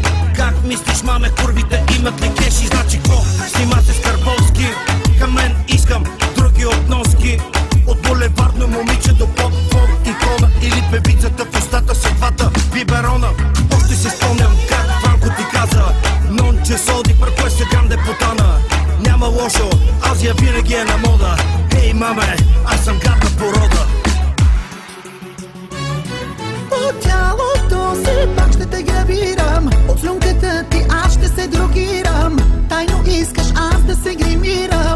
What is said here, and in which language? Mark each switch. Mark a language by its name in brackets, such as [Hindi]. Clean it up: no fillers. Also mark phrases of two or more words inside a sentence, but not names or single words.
[Bulgarian] Как мислиш, маме, курвите имат ли кеши? Значи какво? Снима се с Карбовски. Към мен искам други от носки. От булевардно момиче до поп-фон икона. Или певицата в устата с двата биберона. Още се спомням как Франко ти каза: [Italian] non c'è soldi per questa grande puttana. [Bulgarian] Няма лошо, Азия винаги е на мода. Ей, маме, аз съм гадна порода. По тялото си пак ще те гравирам. От слюнката ти аз ще се дрогирам. Тайно искаш аз да се гримирам.